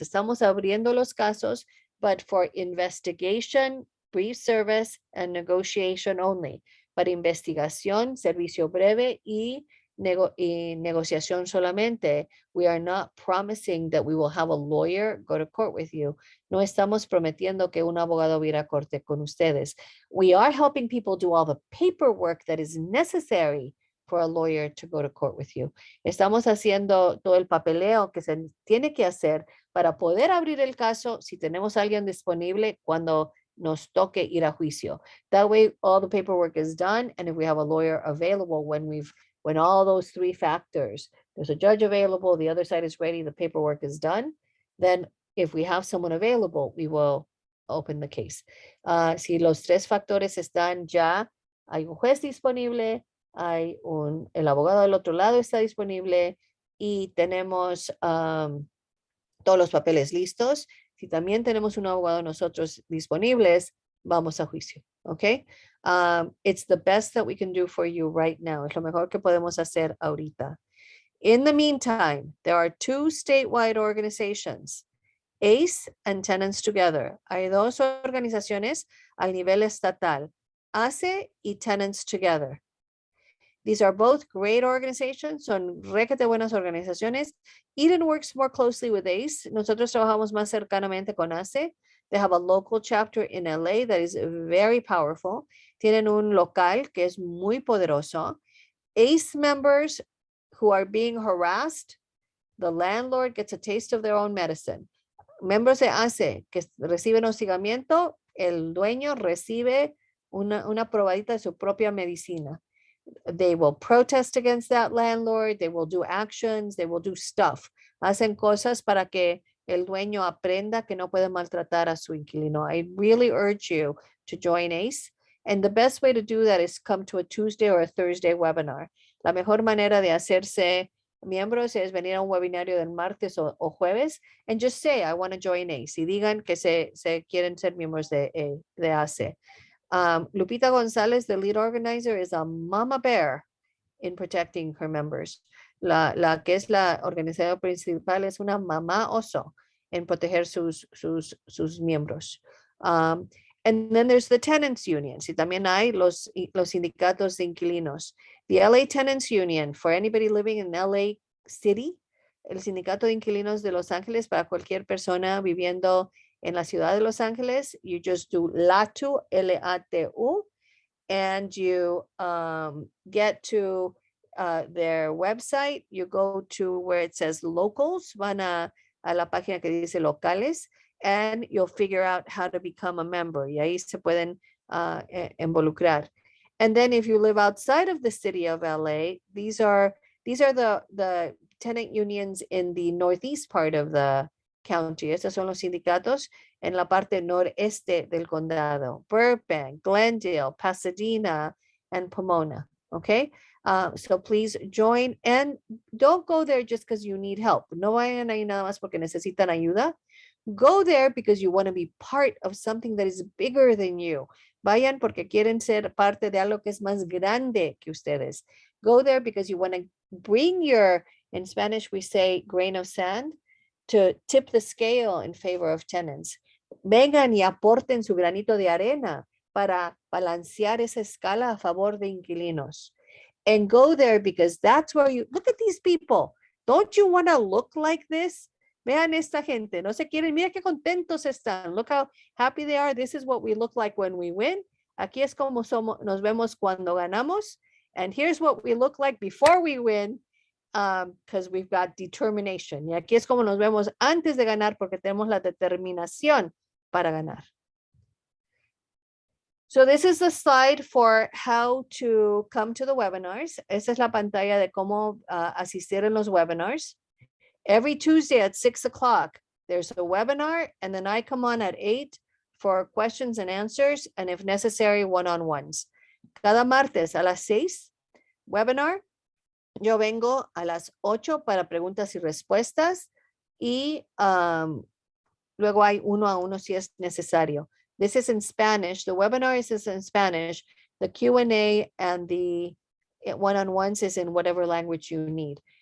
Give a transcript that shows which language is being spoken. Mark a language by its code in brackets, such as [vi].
[es] Estamos abriendo los casos, [en] but for investigation, brief service, and negotiation only. [es] Para investigación, servicio breve y negociación solamente. [en] We are not promising that we will have a lawyer go to court with you. [es] No estamos prometiendo que un abogado va a ir a corte con ustedes. [en] We are helping people do all the paperwork that is necessary for a lawyer to go to court with you. [es] Estamos haciendo todo el papeleo que se tiene que hacer para poder abrir el caso si tenemos a alguien disponible cuando nos toque ir a juicio. [en] That way, all the paperwork is done, and if we have a lawyer available when all those three factors, there's a judge available, the other side is ready, the paperwork is done, then if we have someone available, we will open the case. [es] Si los tres factores están ya, hay un juez disponible, el abogado del otro lado está disponible y tenemos todos los papeles listos. Si también tenemos un abogado nosotros disponibles, vamos a juicio, ¿ok? [en] It's the best that we can do for you right now. [es] Es lo mejor que podemos hacer ahorita. [en] In the meantime, there are two statewide organizations, ACE and Tenants Together. [es] Hay dos organizaciones al nivel estatal, ACE y Tenants Together. [en] These are both great organizations, [es] son requete buenas organizaciones. [en] Eden works more closely with ACE. [es] Nosotros trabajamos más cercanamente con ACE. [en] They have a local chapter in LA that is very powerful. [es] Tienen un local que es muy poderoso. [en] ACE members who are being harassed, the landlord gets a taste of their own medicine. [es] Miembros de ACE que reciben hostigamiento, el dueño recibe una probadita de su propia medicina. [en] They will protest against that landlord, they will do actions, they will do stuff. [es] Hacen cosas para que el dueño aprenda que no puede maltratar a su inquilino. [en] I really urge you to join ACE. And the best way to do that is come to a Tuesday or a Thursday webinar. [es] La mejor manera de hacerse miembros es venir a un webinario del martes o jueves [en] and just say, I want to join ACE. [es] Y digan que se quieren ser miembros de ACE. [en] Lupita González, the lead organizer, is a mama bear in protecting her members. [es] La que es la organizadora principal es una mamá oso en proteger sus miembros. [en] And then there's the tenants unions. [es] Y también hay los sindicatos de inquilinos. [en] The LA Tenants Union, for anybody living in LA City, [es] el sindicato de inquilinos de Los Ángeles [en] para cualquier persona viviendo en la ciudad de Los Ángeles, you just do LATU, L-A-T-U, and you get to their website. You go to where it says locals, [es] van a la página que dice locales, [en] and you'll figure out how to become a member. [es] Y ahí se pueden involucrar. [en] And then if you live outside of the city of LA, these are the tenant unions in the northeast part of the county. [es] Estos son los sindicatos en la parte noreste del condado. [en] Burbank, Glendale, Pasadena, and Pomona. Okay? So please join and don't go there just because you need help. [es] No vayan ahí nada más porque necesitan ayuda. [en] Go there because you want to be part of something that is bigger than you. [es] Vayan porque quieren ser parte de algo que es más grande que ustedes. [en] Go there because you want to bring your, in Spanish we say grain of sand, to tip the scale in favor of tenants. [es] Vengan y aporten su granito de arena para balancear esa escala a favor de inquilinos. [en] And go there because that's where you, look at these people. Don't you want to look like this? [es] Vean esta gente, no se quieren, mira qué contentos están. [en] Look how happy they are. This is what we look like when we win. [es] Aquí es como somos, nos vemos cuando ganamos. [en] And here's what we look like before we win. because we've got determination. [es] Y aquí es como nos vemos antes de ganar porque tenemos la determinación para ganar. [en] So this is the slide for how to come to the webinars. [es] Esta es la pantalla de cómo asistir en los webinars. [en] Every Tuesday at 6 o'clock, there's a webinar, and then I come on at 8 for questions and answers, and if necessary, one-on-ones. [es] Cada martes a las 6, webinar. Yo vengo a las 8 para preguntas y respuestas, y luego hay uno a uno si es necesario. [en] This is in Spanish. The webinar is in Spanish. The Q&A and the one-on-ones is in whatever language you need.